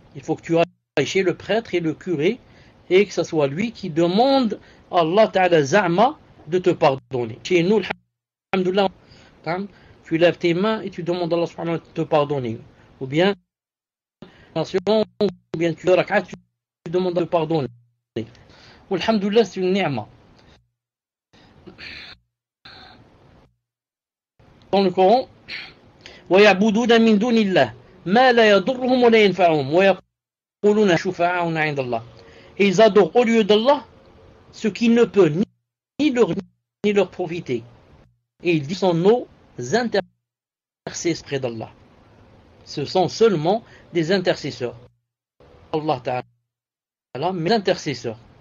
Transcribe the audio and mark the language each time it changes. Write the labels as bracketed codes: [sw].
[fr] Il faut que tu ailles chez le prêtre et le curé et que ce soit lui qui demande à Allah ta'ala za'ma de te pardonner. Chez nous, alhamdoulilah, tu lèves tes mains et tu demandes à Allah subhanahu wa ta'ala de te pardonner. Ou bien, ou bien tu rak'at, tu demandes de pardonner. Alhamdulillah, c'est une ni'ma. Dans le Coran, [ar] وَيَعْبُدُونَ مِن دُونِ اللَّهِ مَا لَا يَضُرُّهُمْ وَلَا يَنْفَعُهُمْ وَيَقُولُونَ شُفَعَاؤُنَا عِندَ اللَّهِ. [fr] Et ils adorent au lieu d'Allah ce qui ne peut ni leur profiter. Et ils disent sont nos intercesseurs près d'Allah. Ce sont seulement des intercesseurs. Allah Ta'ala, mais intercesseurs.